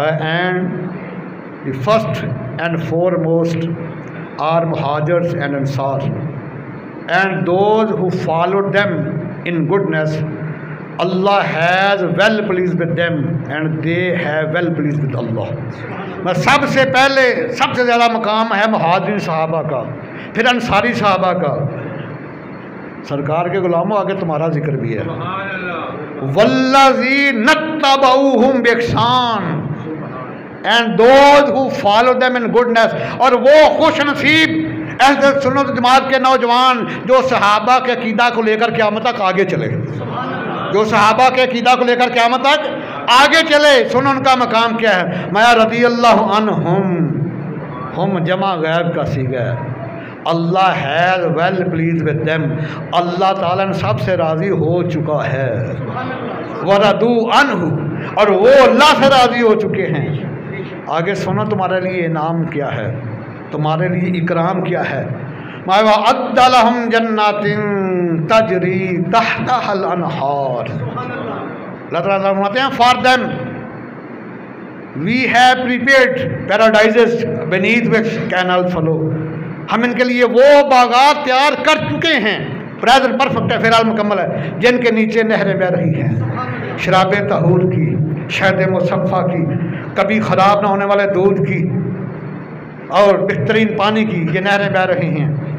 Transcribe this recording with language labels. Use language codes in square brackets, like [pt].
[en] And the first and foremost are Muhajirs and Ansar, and those who followed them in goodness. Allah has well pleased with them and they have well pleased with Allah. [ur] سب سے پہلے سب سے زیادہ مقام ہے مہاجرین صحابہ کا, پھر انصاری صحابہ کا. سرکار کے غلاموں آگے تمہارا ذکر بھی ہے. [ar] والذین اتبعوہم بإحسان, [en] and those who follow them in goodness. [ur] اور وہ خوش نصیب اہل سنت جماعت کے نوجوان جو صحابہ کے عقیدہ کو لے کر قیامت تک آگے چلے, جو صحابہ کے عقیدہ کو لے کر قیامت تک آگے چلے. سن ان کا مقام کیا ہے. میں [ar] رضی اللہ عنہم, [ur] ہم جمع غیب کا صیغہ ہے. اللہ [en] has well pleased with them, [ur] اللہ تعالیٰ نے سب سے راضی ہو چکا ہے. [ar] ورضوا عنہ, [ur] اور وہ اللہ سے راضی ہو چکے ہیں. آگے سنو تمہارے لیے انعام کیا ہے, تمہارے لیے اکرام کیا ہے. [ar] وَأَعَدَّ لَهُمْ جَنَّاتٍ تَجْرِي تَحْتَهَا الْأَنْهَارُ. [ur] اللہ تعالیٰ فرماتے ہیں [en] for them we have prepared paradises beneath which canals flow. [ur] ہم ان کے لیے وہ باغات تیار کر چکے ہیں, [en] present perfect [ur] ہے, فعل مکمل ہے, جن کے نیچے نہریں بہ رہی ہیں, شراب طہور کی, شہد مصفیٰ کی, کبھی خراب نہ ہونے والے دودھ کی اور بہترین پانی کی یہ نہریں بہ رہی ہیں.